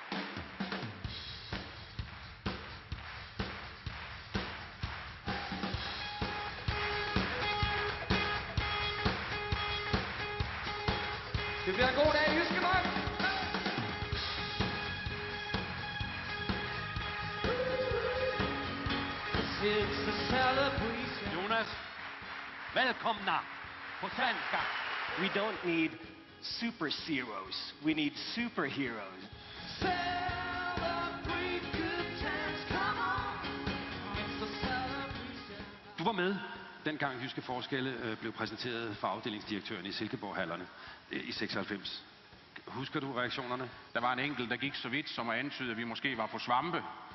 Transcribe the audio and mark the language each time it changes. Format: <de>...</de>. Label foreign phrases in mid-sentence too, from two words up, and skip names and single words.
<da>Det bliver en god dag i Jyske Bank.</da> <sv>Jonas, välkomna på svenska.</sv> <en>We don't need super zeros. We need superheroes.</en> <da>Du var med, dengang Jyske Forskelle blev præsenteret for afdelingsdirektøren i Silkeborg-hallerne i 96. Husker du reaktionerne? Der var en enkelt, der gik så vidt som at antyde, at vi måske var på svampe.</da>